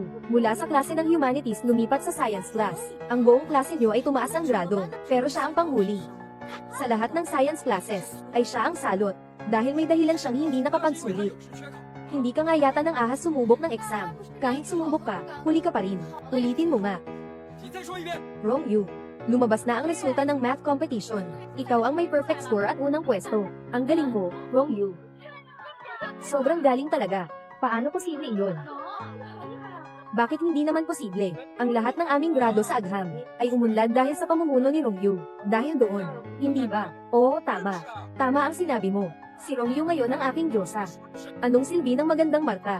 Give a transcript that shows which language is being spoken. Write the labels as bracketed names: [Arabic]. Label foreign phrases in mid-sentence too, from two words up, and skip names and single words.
[Filipino] Mula sa klase ng humanities lumipat sa [English] science class. [Filipino] Ang buong klase niyo ay tumaas ang grado, pero siya ang panghuli. Sa lahat ng [English] science classes, [Filipino] ay siya ang salot. Dahil may dahilan siyang hindi nakapagsulit. Hindi ka nga yata ng ahas sumubok ng exam. Kahit sumubok ka, huli ka pa rin. Ulitin mo nga. [Chinese] 你再说一遍。 [Filipino] Wrong you. Lumabas na ang resulta ng [English] math competition. [Filipino] Ikaw ang may [English] perfect score [Filipino] at unang pwesto. Ang galing mo, wrong you. Sobrang galing talaga. Paano posible iyon? Bakit hindi naman posible? Ang lahat ng aming grado sa Agham ay umunlad dahil sa pamumuno ni Romeo. Dahil doon, hindi ba? Oo, tama. Tama ang sinabi mo. Si Romeo ngayon ang aking diyosa. Anong silbi ng magandang marka?